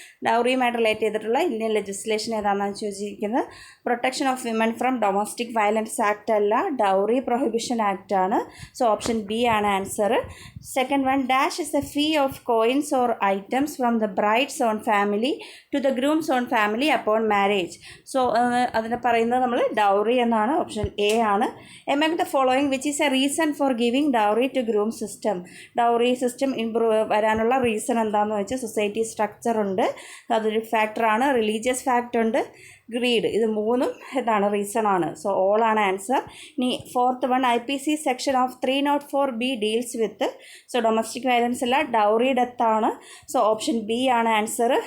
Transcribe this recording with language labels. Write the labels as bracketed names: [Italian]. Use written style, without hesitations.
[Malayalam] ഡൗറിയുമായിട്ട് relate ചെയ്തിട്ടുള്ള Indian legislation ഏതാണെന്ന് ചോദിച്ചിരിക്കുന്നത് protection of women from domestic violence act അല്ല, ഡൗറി പ്രൊഹിബിഷൻ ആക്ട് ആണ്. സോ ഓപ്ഷൻ ബി ആണ് answer. [English] Second one, dash is a fee of coins or items from the bride's own family to the groom's own family upon marriage. [Malayalam] So അതിനെ പറയുന്നത് നമ്മൾ dowry എന്നാണ്. Option A ആണ്. [English] Among the following, which is a reason for giving dowry to groom system? [Malayalam] Dowry system വരാനുള്ള reason എന്താണെന്ന് വെച്ചാൽ society structure ഉണ്ട്, അതൊരു ഫാക്ടറാണ്. റിലീജിയസ് ഫാക്ടർ ഉണ്ട്, ഗ്രീഡ്. ഇത് മൂന്നും എന്താണ് റീസൺ ആണ്. സോ ഓൾ ആണ് ആൻസർ. [English] ഇനി fourth one, IPC section of 304(b) deals with. [Malayalam] So domestic violence അല്ല, ഡൗറി ഡെത്ത് ആണ്. സോ ഓപ്ഷൻ ബി ആണ് ആൻസർ.